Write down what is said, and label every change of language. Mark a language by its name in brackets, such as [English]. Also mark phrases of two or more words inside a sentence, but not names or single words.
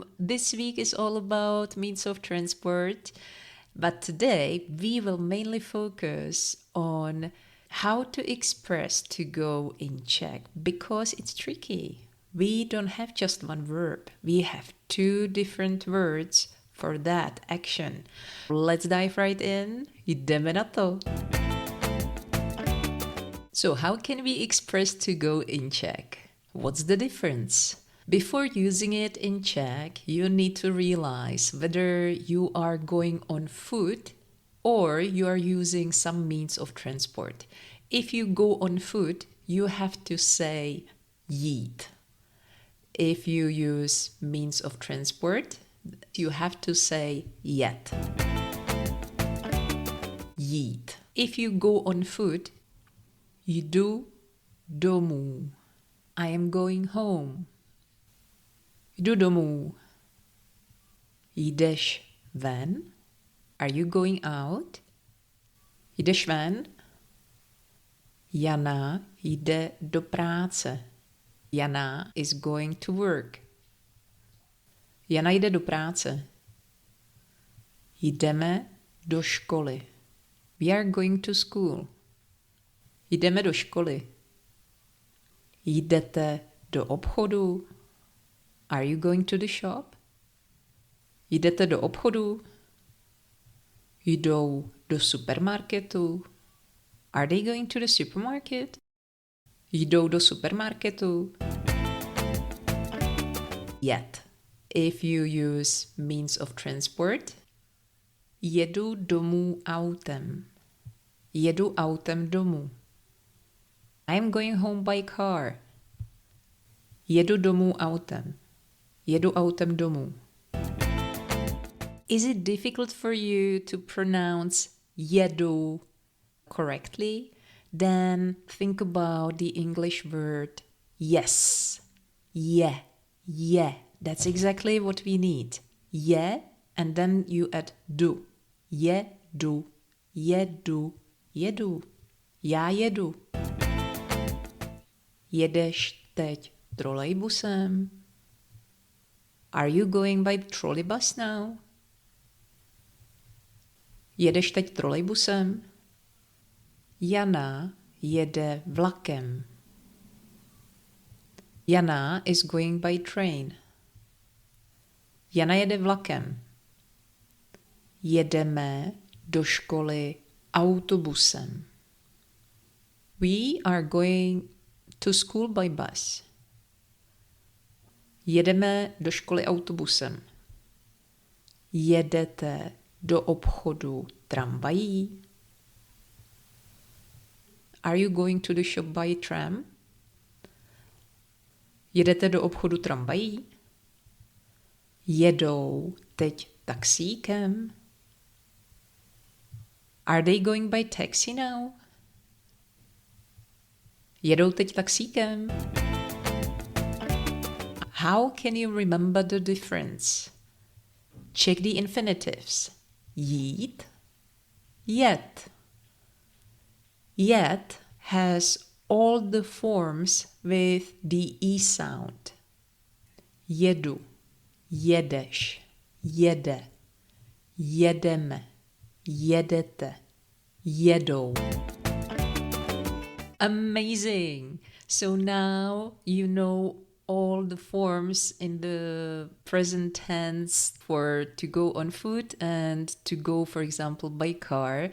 [English] This week is all about means of transport, but today we will mainly focus on how to express to go in Czech because it's tricky. We don't have just one verb. We have 2 different words for that action. Let's dive right in. [Czech] Jdeme na to. [English] So how can we express to go in Czech? What's the difference? Before using it in Czech, you need to realize whether you are going on foot or you are using some means of transport. If you go on foot, you have to say JÍT. If you use means of transport, you have to say JET. JÍT. If you go on foot, [Czech] jdu domů. [English] I am going home. [Czech] Jdu domů. Jdeš ven? [English] Are you going out? [Czech] Jdeš ven? Jana jde do práce. [English] Jana is going to work. [Czech] Jana jde do práce. Jdeme do školy. [English] We are going to school. [Czech] Jdeme do školy. Jdete do obchodu. [English] Are you going to the shop? [Czech] Jdete do obchodu. Jdou do supermarketu. [English] Are they going to the supermarket? [Czech] Jdou do supermarketu. Jet. [English] If you use means of transport, [Czech] jedu domů autem. Jedu autem domů. [English] I'm going home by car. [Czech] Jedu domů autem. Jedu autem domů. [English] Is it difficult for you to pronounce jedu correctly? Then think about the English word yes. Yeah. Yeah. That's exactly what we need. Je, and then you add du. Jedu. [Czech] Jedu. Jedu. Já jedu. Jedeš teď trolejbusem? [English] Are you going by the trolleybus now? [Czech] Jedeš teď trolejbusem? Jana jede vlakem. [English] Jana is going by train. [Czech] Jana jede vlakem. Jedeme do školy autobusem. [English] We are going to school by bus. [Czech] Jedeme do školy autobusem. Jedete do obchodu tramvají? [English] Are you going to the shop by tram? [Czech] Jedete do obchodu tramvají? Jedou teď taxíkem? [English] Are they going by taxi now? [Czech] Jedou teď taxíkem? [English] How can you remember the difference? Check the infinitives. [Czech] Jít, jet. [English] Jet has all the forms with the E sound. [Czech] Jedu, jedeš, jede, jedeme, jedete, jedou. [English] Amazing! So now you know all the forms in the present tense for to go on foot and to go, for example, by car.